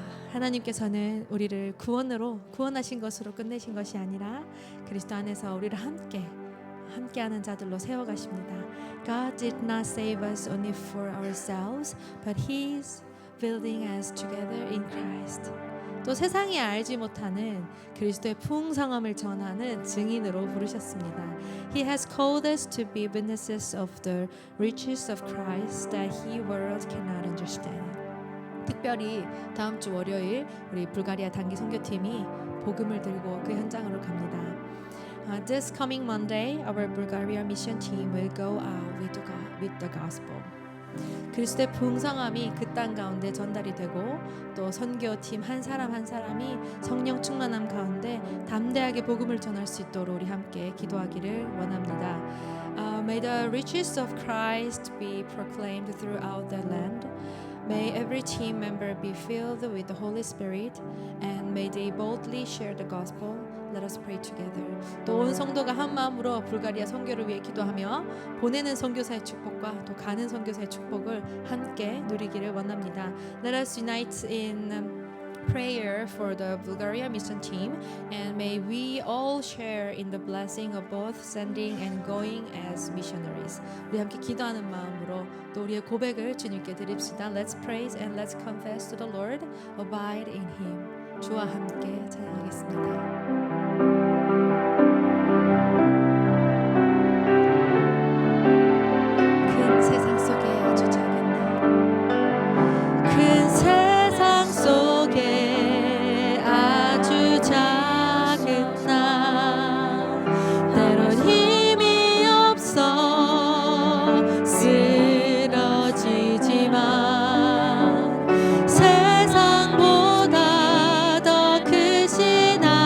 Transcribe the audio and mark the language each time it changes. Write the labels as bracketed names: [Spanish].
[Korean] 하나님께서는 우리를 구원하신 것으로 끝내신 것이 아니라 그리스도 안에서 우리를 함께하는 자들로 세워가십니다. [English] God did not save us only for ourselves, but He's building us together in Christ. [Korean] 또 세상이 알지 못하는 그리스도의 풍성함을 전하는 증인으로 부르셨습니다. [English] He has called us to be witnesses of the riches of Christ that He world cannot understand. [Korean] 특별히 다음 주 월요일 우리 불가리아 단기 선교팀이 복음을 들고 그 현장으로 갑니다. [English] This coming Monday, our Bulgaria mission team will go out with the gospel. [Korean] 그리스도의 풍성함이 그 땅 가운데 전달이 되고 또 선교팀 한 사람 한 사람이 성령 충만함 가운데 담대하게 복음을 전할 수 있도록 우리 함께 기도하기를 원합니다. [English] May the riches of Christ be proclaimed throughout the land. May every team member be filled with the Holy Spirit and may they boldly share the gospel. Let us pray together. [Korean] 또 온 성도가 한 마음으로 불가리아 선교를 위해 기도하며 보내는 선교사의 축복과 또 가는 선교사의 축복을 함께 누리기를 원합니다. [English] Let us unite in prayer for the Bulgaria mission team and may we all share in the blessing of both sending and going as missionaries. [Korean] 우리 함께 기도하는 마음으로 또 우리의 고백을 주님께 드립시다. [English] Let's praise and let's confess to the Lord. Abide in Him. [Korean] 주와 함께 찬양하겠습니다. 큰 세상 속에 아주 작은 나 큰 세상 속에 아주 작은 나 때론 힘이 없어 쓰러지지만 세상보다 더 크신